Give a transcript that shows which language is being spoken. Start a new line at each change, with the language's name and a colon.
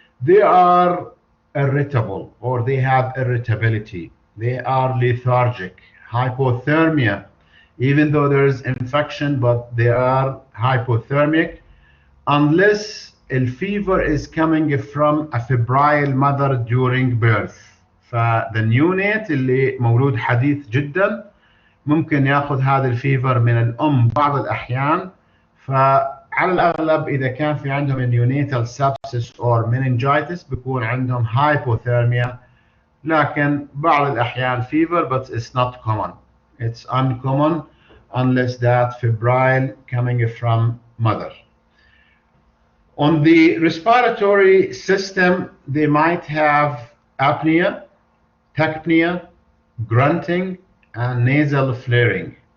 English: They are irritable or they have irritability. They are lethargic, hypothermia, even though there is infection, but they are hypothermic unless the fever is coming from a febrile mother during birth.
Arabic: ف the neonate اللي مولود حديث جدا ممكن ياخذ هذا الفيفر من الام بعض الاحيان. فعلى الاغلب اذا كان في عندهم neonatal sepsis or meningitis بيكون عندهم hypothermia، لكن بعض الاحيان fever but it's not common.
English: It's uncommon unless that febrile coming from mother. On the respiratory system, they might have apnea, tachypnea, grunting, and nasal flaring.